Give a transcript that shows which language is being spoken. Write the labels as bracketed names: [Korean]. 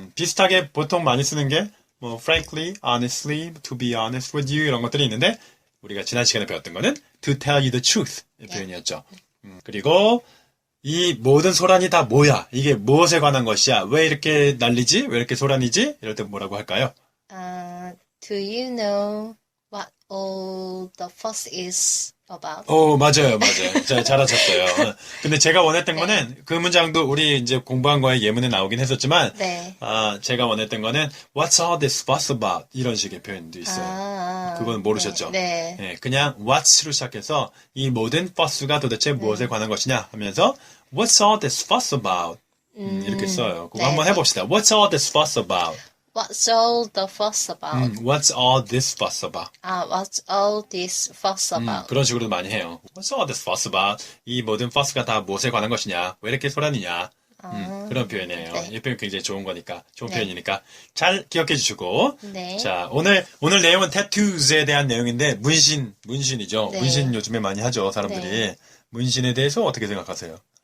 [Korean] 비슷하게 보통 많이 쓰는 게 뭐 [English] frankly, honestly, to be honest with you [Korean] 이런 것들이 있는데 우리가 지난 시간에 배웠던 거는 [English] to tell you the truth [Korean] 이 표현이었죠. 그리고 이 모든 소란이 다 뭐야? 이게 무엇에 관한 것이야? 왜 이렇게 난리지? 왜 이렇게 소란이지? 이럴 때 뭐라고 할까요? [English] Do you know what all the fuss is about? [Korean] 맞아요. 잘하셨어요. 근데 제가 원했던 거는 그 문장도 우리 이제 공부한 거에 예문에 나오긴 했었지만, 네. 제가 원했던 거는 [English] What's all this fuss about? [Korean] 이런 식의 표현도 있어요. 그건 모르셨죠? 네. 네, 그냥 what's로 시작해서 이 모든 fuss가 도대체 무엇에 관한 것이냐 하면서 [English] What's all this fuss about? [Korean] 이렇게 써요. 그거 한번 해봅시다. [English] What's all this fuss about? What's all the fuss about? What's all this fuss about? What's all this fuss about? [Korean] 그런 식으로 많이 해요. [English] What's all this fuss about? [Korean] 이 모든 fuss가 다 무엇에 관한 것이냐? 왜 이렇게 소란이냐? 그런 표현이에요. 네. 이 표현 굉장히 좋은 거니까, 좋은 표현이니까 잘 기억해 주시고. 네. 자, 오늘 내용은 tattoos에 대한 내용인데 문신이죠. 네. 문신 요즘에 많이 하죠, 사람들이. 네. 문신에 대해서 어떻게 생각하세요?